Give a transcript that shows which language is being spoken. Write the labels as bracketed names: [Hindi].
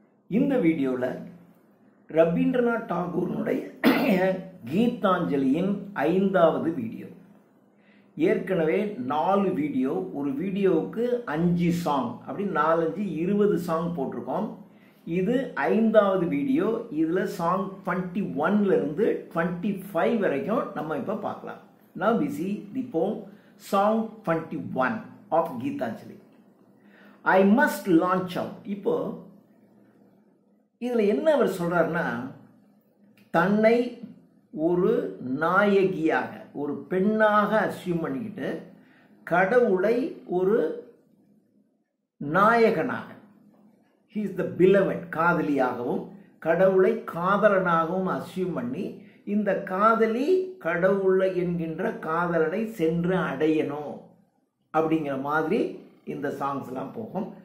[Tamil] இந்த வீடியோவில் ரவீந்திரநாத் டாகூரினுடைய கீதாஞ்சலியின் 5வது வீடியோ. ஏற்கனவே 4 வீடியோ, ஒரு வீடியோவுக்கு 5 சாங், அப்படி 4-5 20 சாங் போட்டிருக்கோம். இது 5வது வீடியோ. இதில் சாங் 21லேருந்து 25 வரைக்கும் நம்ம இப்போ பார்க்கலாம். [English] Now we see the poem song 21 of Gitanjali. I must launch out. [Tamil] இப்போ இதில் என்ன அவர் சொல்கிறாருன்னா, தன்னை ஒரு நாயகியாக, ஒரு பெண்ணாக அஸ்யூம் பண்ணிக்கிட்டு கடவுளை ஒரு நாயகனாக, [English] he is the beloved, [Tamil] காதலியாகவும் கடவுளை காதலனாகவும் அஸ்யூம் பண்ணி இந்த காதலி கடவுளை என்கின்ற காதலனை சென்று அடையணும் அப்படிங்கிற மாதிரி இந்த சாங்ஸ்லாம் போகும்.